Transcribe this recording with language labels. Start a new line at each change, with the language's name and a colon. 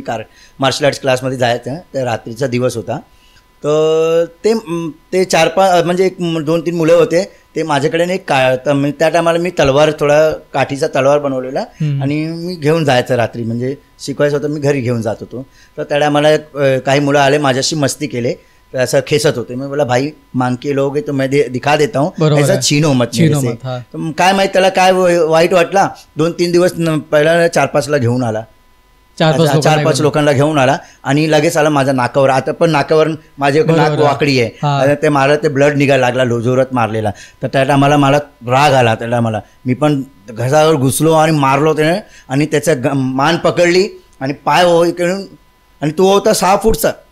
Marathi: मी marshal arts क्लासमध्ये जायचं. तर रात्रीचा दिवस होता. तर ते 4-5 म्हणजे एक 2-3 मुलं होते. ते माझ्याकडे एक त्या टायमाला मी थोडा काठीचा तलवार बनवलेला आणि मी घेऊन जायचं रात्री, म्हणजे शिकवायचं होतं, मी घरी घेऊन जात होतो. तर त्या टायमाला काही मुलं आले, माझ्याशी मस्ती केले, ऐसा खेसत होते.
Hindi: मैं बोला भाई मांग के लोगे तो मैं दिखा देता हूँ, ऐसा छीनो मत.
Marathi: काय माहित त्याला काय वाईट वाटला. 2-3 दिवस पहिला 4-5ला घेऊन आला, 4-5 लोकांना घेऊन आला आणि लगेच आला माझ्या नाकावर. आता पण नाकावर माझे नाक वाकडी आहे. ते मला ते ब्लड निघायला लागला, जोरात मारलेला. तर त्या टायमाला मला राग आला. त्या टायमाला मी पण घसावर घुसलो आणि मारलो त्याने आणि त्याचा मान पकडली आणि पाय करून, आणि तो होता 6 फूटचा.